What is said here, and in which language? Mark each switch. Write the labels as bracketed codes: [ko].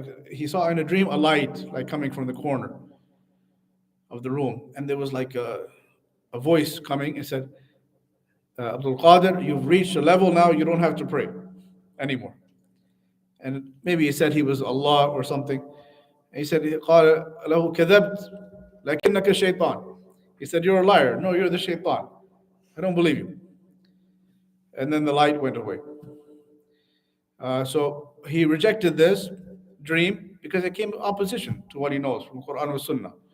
[en] He saw in a dream a light like coming from the corner of the room, and there was like a voice coming and said, Abdul Qadir, you've reached a level now you don't have to pray anymore. And maybe he said he was Allah or something. And he said, [ar] قال له كذبت لكنك شيطان. [en] He said, you're a liar. No, you're the shaitan. I don't believe you. And then the light went away. So he rejected this dream because it came in opposition to what he knows from Quran and Sunnah.